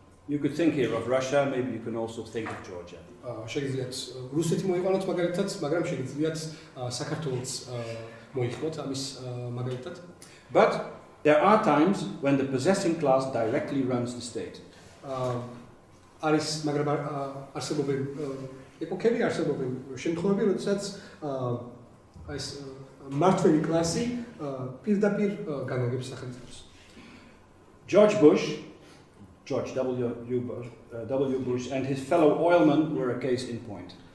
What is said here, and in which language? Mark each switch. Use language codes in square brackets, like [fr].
[en] You could think here of Russia, maybe you can also think of Georgia. [ka] შეგიძლიათ რუსეთი მოიყვანოთ მაგალითად, მაგრამ შეგიძლიათ საქართველოც მოიხმოთ ამის მაგალითად. [en] But there are times when the possessing class directly runs the state. [ka] არის მაგრამ არსებობენ ეპოქები, არსებობენ შემთხვევები, როდესაც ეს მმართველი კლასი პირდაპირ განაგებს სახელმწიფოს. [en] George W. Bush and his fellow oilmen were a case in point.